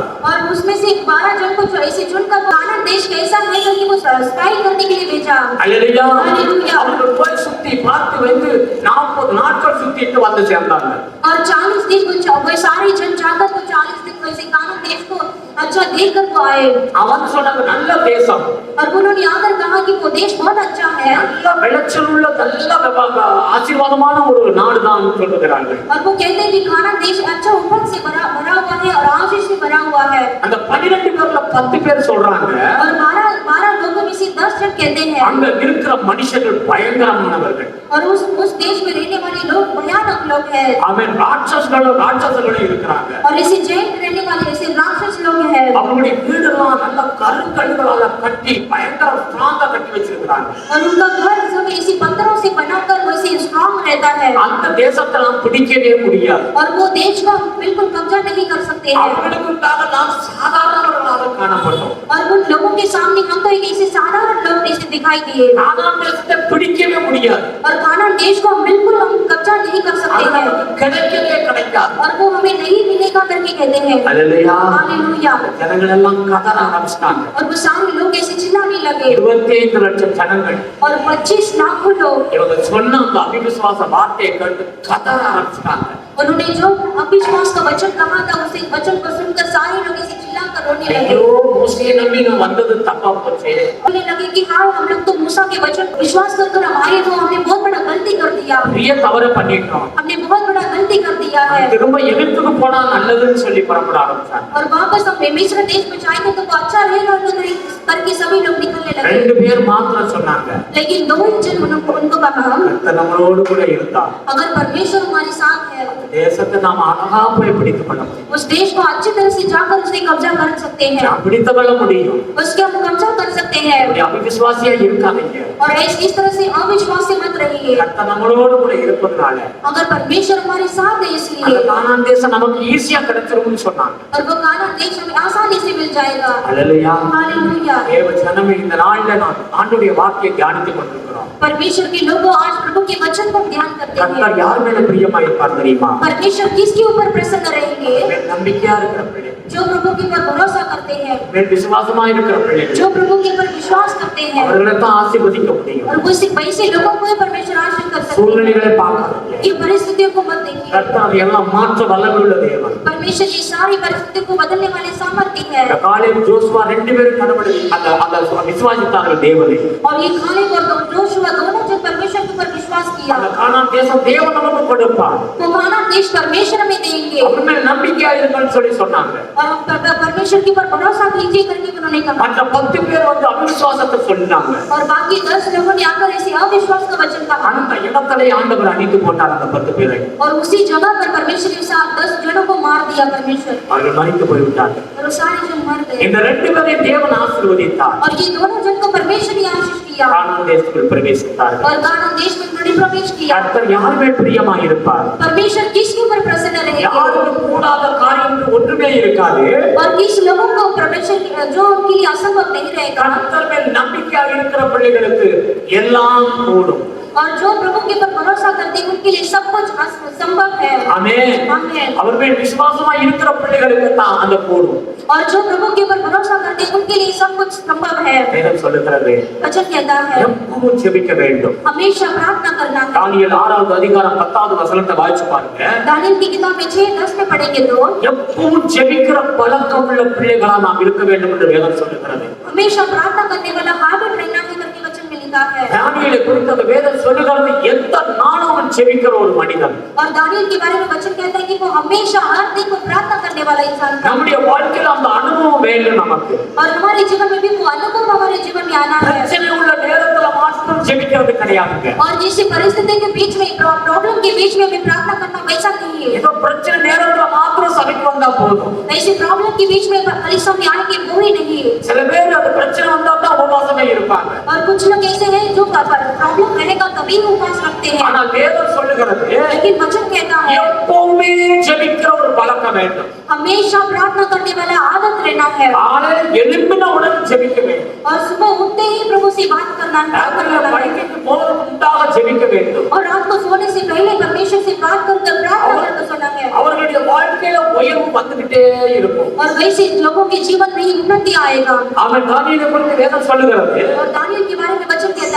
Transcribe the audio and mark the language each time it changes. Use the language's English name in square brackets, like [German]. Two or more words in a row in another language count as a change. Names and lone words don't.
[Hindi] और उसमें से 12 जन को ऐसे चुनकर कानान देश कैसा है करके वो स्पाई करने के लिए भेजा। [Tamil] அல்லேலூயா. [Hindi] हालेलुया। [Tamil] அவர்கள் போய் சுத்தி பார்த்து வந்து 40 நாட்கள் சுத்திட்டு வந்து சேர்ந்தாங்க. [Hindi] और 40 दिन वो सारे जन जाकर वो 40 दिन वैसे कानान देश को अच्छा देखकर वो आए [Tamil] அவன் சொன்னாங்க, நல்ல தேசம், [Hindi] और उन्होंने आकर कहा कि वो देश बहुत अच्छा है [Tamil] நல்ல விளைச்சல் உள்ள நல்ல ஆசீர்வாதமான ஒரு நாடு தான் சொல்லுகிறார்கள். [Hindi] और वो कहते हैं कि कानान देश अच्छा उपज से भरा हुआ है और आशीष से भरा हुआ है। [Tamil] அந்த 12 பேர்ல 10 பேர் சொல்றாங்க, [Hindi] और 12 लोगों में से 10 जन कहते हैं [Tamil] அங்க இருக்கிற மனுஷர்கள் பயங்கரமானவர்கள். [Hindi] और उस देश में रहने वाले लोग भयानक लोग हैं [Tamil] அவன் ராட்சசர்களும் இருக்கிறாங்க. [Hindi] और ऐसे जैन रहने वाले ऐसे राक्षस लोग हैं [Tamil] அவங்களுடைய வீடெல்லாம் நல்ல கருங்கல்களால கட்டி பயங்கர ஸ்ட்ராங்கா கட்டி வச்சிருக்காங்க. [Hindi] और उनका घर सब ऐसे पत्थरों से बनाकर वैसे स्ट्रांग रहता है [Tamil] அந்த தேசத்தை நாம் பிடிக்கவே முடியாது. [Hindi] और वो देश को हम बिल्कुल कब्जा नहीं कर सकते हैं [Tamil] அவர்களுக்காக நாம் சாதாரணவர்களாக காணப்பட்டோம். [Hindi] और उन लोगों के सामने हम तो एक ऐसे साधारण लोग जैसे दिखाई दिए [Tamil] கானான் தேசத்தை பிடிக்கவே முடியாது. [Hindi] और कानान देश को हम बिल्कुल हम कब्जा नहीं कर सकते [Tamil] அது [Hindi] हैं [Tamil] நமக்கு கிடைக்கவே கிடைக்காது. [Hindi] और वो हमें नहीं मिलेगा करके कहते हैं। [Tamil] அல்லேலூயா. [Hindi] हालेलुया। [Tamil] ஜனங்கள் எல்லாம் கதற ஆரம்பிச்சிட்டாங்க. [Hindi] और वो सारे लोग ऐसे चिल्लाने लगे [Tamil] 25 லட்சம் ஜனங்கள் [Hindi] और 25 लाखों लोग [Tamil] இவங்க சொன்ன அந்த அவிசுவாச வார்த்தையை கேட்டு கதற ஆரம்பிச்சிட்டாங்க. [Hindi] उन्होंने जो अविश्वास का वचन कहा था उसे वचन को सुनकर सारे लोग ऐसे चिल्लाकर रोने लगे [Tamil] ஐயோ, மோசே நம்பி நான் வந்தது தப்பா போச்சே. [Hindi] बोलने लगे कि हाँ हम लोग तो मूसा के वचन विश्वास कर हम आए तो हमने बहुत बड़ा गलती कर दिया [Tamil] பெரிய தவறு பண்ணிட்டோம். [Hindi] हमने बहुत बड़ा गलती कर दिया है [Tamil] திரும்ப எகிப்துக்கு போனா நல்லதுன்னு சொல்லி புறப்பட ஆரம்பிச்சாங்க. [Hindi] और वापस हम मिस्र देश में जाएंगे तो वो अच्छा रहेगा करके सभी लोग निकलने लगे [Tamil] 2 பேர் மாத்திரம் சொன்னாங்க, [Hindi] लेकिन 2 ही जन उनको कहा [Tamil] கர்த்தர் நம்மளோடு கூட இருந்தார். [Hindi] अगर परमेश्वर हमारे साथ है [Tamil] தேசத்தை நாம் அழகா போய் பிடித்துக் கொள்ள முடியும். [Hindi] उस देश को अच्छी तरह से जाकर उसे कब्जा कर सकते हैं [Tamil] நாம் பிடித்துக் கொள்ள முடியும். [Hindi] उसके हम कब्जा कर सकते हैं [Tamil] அப்படி அவிசுவாசியா இருக்காதீங்க. [Hindi] और इस तरह से अविश्वास से मत रहिए [Tamil] கர்த்தர் நம்மளோடு கூட இருப்பதனால [Hindi] अगर परमेश्वर हमारे साथ है [Tamil] அந்த [Hindi] इसलिए [Tamil] கானான் தேசம் நமக்கு ஈஸியா கிடைச்சிரும்னு சொன்னாங்க. [Hindi] और वो कानान देश हमें आसानी से मिल जाएगा। [Tamil] அல்லேலூயா. [Hindi] हालेलुया। [Tamil] தேவ ஜனமே, இந்த நாள்ல நாம் ஆண்டவருடைய வார்த்தையை தியானித்துக் கொண்டிருக்கிறோம். [Hindi] परमेश्वर के लोगों आज प्रभु के वचन पर ध्यान करते हैं। [Tamil] கர்த்தர் யார் மேல பிரியமா இருப்பார் தெரியுமா? [Hindi] परमेश्वर किसके ऊपर प्रसन्न रहेंगे? [Tamil] நம்பிக்கையா இருக்கிற பிள்ளை, [Hindi] जो प्रभु के ऊपर भरोसा करते हैं [Tamil] விசுவாசமா இருக்கிற பிள்ளை, [Hindi] जो प्रभु के ऊपर विश्वास करते हैं [Tamil] அவர்களை தான் ஆசீர்வதிக்க முடியும். [Hindi] और वो सिर्फ वैसे लोगों को ही परमेश्वर आशीष कर सकते हैं। [Tamil] சூழ்நிலைகளை பார்க்காதீங்க. [Hindi] ये परिस्थितियों को मत देखिए। [Tamil] கர்த்தர் எல்லாம் மாற்ற வல்லமை உள்ள தேவன். [Hindi] परमेश्वर ये सारी परिस्थितियों को बदलने वाले सामर्थ्य है। [Tamil] காலேப் ஜோசுவா ரெண்டு பேரும் கடவுளை அந்த விசுவாசித்தார்கள் தேவனை. [Hindi] और ये कालेब और जोशुआ दोनों जन परमेश्वर के ऊपर विश्वास किया। [Tamil] அந்த கானான் தேசம் தேவன் நமக்கு கொடுப்பார். [Hindi] वो कानान देश परमेश्वर हमें देंगे। [Tamil] அவர் மேல் நம்பிக்கையா இருங்கன்னு சொல்லி சொன்னாங்க. [Hindi] और परमेश्वर के ऊपर भरोसा कीजिए करके उन्होंने कहा। [Tamil] மற்ற 10 பேர் வந்து அவிசுவாசத்தை சொன்னாங்க. [Hindi] और बाकी 10 लोगों ने आकर ऐसे अविश्वास का वचन कहा। [Tamil] அந்த இடத்திலே ஆண்டவர் அழித்து போட்டார் அந்த 10 பேரை. [Hindi] और उसी जगह पर परमेश्वर ने 10 जनों को मार दिया परमेश्वर। [Tamil] அவர்கள் மரித்து போய்விட்டார்கள். [Hindi] और वो सारे जन मर गए। [Tamil] இந்த ரெண்டு பேரையும் தேவன் ஆசீர்வதித்தார். [Hindi] और ये दोनों जन को परमेश्वर ने आशीष किया। [Tamil] கானான் தேசத்தில் பிரவேசித்தார்கள். [Hindi] और कानान देश में उन्होंने प्रवेश किया। [Tamil] கர்த்தர் யார் மேல் பிரியமாக இருப்பார்? [Hindi] परमेश्वर किसके ऊपर प्रसन्न रहेंगे? [Tamil] யாருக்கும் கூடாத காரியம் ஒன்றுமே இருக்காது. [Hindi] और किस लोगों को परमेश्वर जो उनके लिए असंभव नहीं रहेगा। [Tamil] கர்த்தர் மேல் நம்பிக்கையா இருக்கிற பிள்ளைகளுக்கு எல்லாம் கூடும். [Hindi] और जो प्रभु के ऊपर भरोसा करते हैं उनके लिए सब कुछ संभव है। [Tamil] ஆமென். [Hindi] आमीन। [Tamil] அவர் மேல் விசுவாசமா இருக்கிற பிள்ளைகளுக்கு தான் அந்த கூடும். [Hindi] और जो प्रभु के ऊपर भरोसा करते हैं उनके लिए सब कुछ संभव है। [Tamil] வேதம் சொல்லுகிறது [Hindi] वचन कहता है [Tamil] எப்பவும் ஜெபிக்க வேண்டும். [Hindi] हमेशा प्रार्थना करना है। [Tamil] தானியேல் 6வது அதிகாரம் 10வது வசனத்தை வாசிச்சு பாருங்க. [Hindi] दानियेल की किताब में 6:10 में पढ़ेंगे तो [Tamil] எப்பவும் ஜெபிக்கிற பழக்கம் உள்ள பிள்ளைகளா நாம் இருக்க வேண்டும் என்று வேதம் சொல்லுகிறது. [Hindi] हमेशा प्रार्थना करने वाला हैबिट रहना है करके वचन में लिखा है। [Tamil] தானியேலை குறித்து அந்த வேதம் சொல்லுகிறது எந்த நாளும் அவன் ஜெபிக்கிற ஒரு மனிதன். [Hindi] और दानियेल के बारे में वचन कहता है कि वो हमेशा हर दिन को प्रार्थना करने वाला इंसान था। [Tamil] நம்முடைய வாழ்க்கையில அந்த அனுபவம் வேண்டும் நமக்கு. [Hindi] और हमारे जीवन में भी वो अनुभव हमारे जीवन में आना है। [Tamil] பிரச்சனை உள்ள நேரத்துல மாத்திரம் ஜெபிக்கிறது கிடையாதுங்க. [Hindi] और जिस परिस्थिति के बीच में प्रॉब्लम के बीच में हमें प्रार्थना करना वैसा नहीं है। [Tamil] ஏதோ பிரச்சனை நேரத்துல மாத்திரம் சபைக்கு வந்தா போதும். [Hindi] ऐसे प्रॉब्लम के बीच में कलीसिया में आने के वो ही नहीं है। [Tamil] சில பேர் அந்த பிரச்சனை வந்தா தான் உபவாசமே இருப்பாங்க. [Hindi] और कुछ लोग ऐसे हैं जो प्रॉब्लम रहेगा तभी उपवास रखते हैं। [Tamil] ஆனா வேதம் சொல்லுகிறது [Hindi] लेकिन वचन कहता है [Tamil] எப்பவுமே ஜெபிக்கிற ஒரு பழக்கம் வேண்டும். [Hindi] हमेशा प्रार्थना करने वाला आदत रहना है। [Tamil] காலையில் எழும்பின உடனே ஜெபிக்க வேண்டும். [Hindi] और सुबह उठते ही प्रभु से बात करना है। [Tamil] ராத்திரில படுக்கைக்கு போவதற்கு முன்பாக ஜெபிக்க வேண்டும். [Hindi] और रात को सोने से पहले परमेश्वर से बात करके प्रार्थना करके सोना है। [Tamil] அவர்களுடைய வாழ்க்கையில உயர்வு வந்துகிட்டே இருக்கும். [Hindi] और वैसे लोगों के जीवन में ही उन्नति आएगा। [Tamil] அவன் தானியேலை குறித்து வேதம் சொல்லுகிறது [Hindi] और दानियेल के बारे में वचन कहता